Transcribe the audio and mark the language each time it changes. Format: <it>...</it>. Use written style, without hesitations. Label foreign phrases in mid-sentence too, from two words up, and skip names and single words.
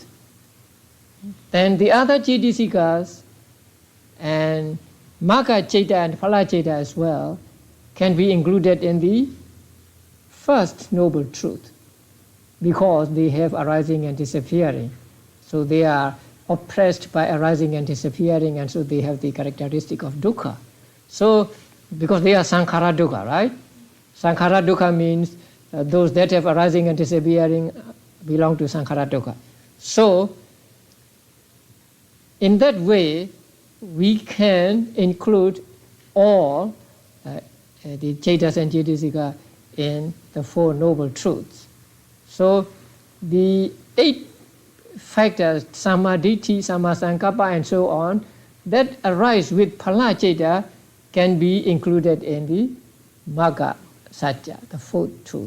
<en>Then the other Citasikas and</en> <pi>Magga Citta</pi> <en>and</en> <pi>Phala Citta</pi> <en>as well can be included in the First Noble Truth, because they have arising and disappearing. So they are oppressed by arising and disappearing, and so they have the characteristic of dukkha. So, because they are</en> <pi>sankhara dukkha,</pi> <en>right?</en> <pi>Sankhara dukkha</pi> <en>means those that have arising and disappearing belong to</en> <pi>sankhara dukkha.</pi> <en>So, in that way, we can include all the Cittas and Citasika in the Four Noble Truths. So, the 8 factors,</en> <pi>samadhi, samasankappa,</pi> <en>and so on, that arise with</en> <pi>Phala Citta</pi> <en>can be included in the</en> <pi>Magga Satya,</pi> <en>the Fourth Truth.</en>